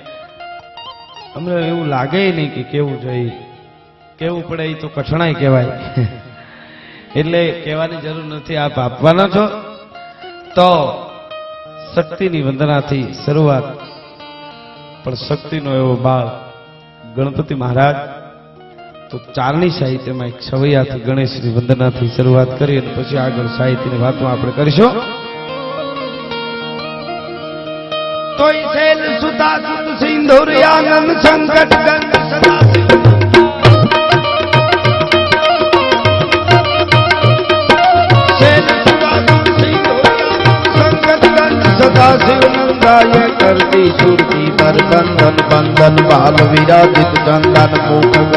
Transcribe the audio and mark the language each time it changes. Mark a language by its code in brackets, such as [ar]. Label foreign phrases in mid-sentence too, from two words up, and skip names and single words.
[gu] એવું લાગે નહીં કે કેવું જોઈએ કેવું પડે એ તો કઠણાઈ કહેવાય એટલે કહેવાની જરૂર નથી આપ આપવાના છો તો શક્તિની વંદનાથી શરૂઆત, પણ શક્તિનો એવો બાળ ગણપતિ મહારાજ. તો ચારણી સાહિત્યમાં એક છવૈયાથી ગણેશની વંદનાથી શરૂઆત કરી અને પછી આગળ સાહિત્યની વાતો આપણે કરીશું. [hi] तोय शैल सुता सुत सिंदूर आनंद संकट गंग सदा शिव नंदाय करती सुरती पर बंधन बंधन बाल विराजित चंदन मुख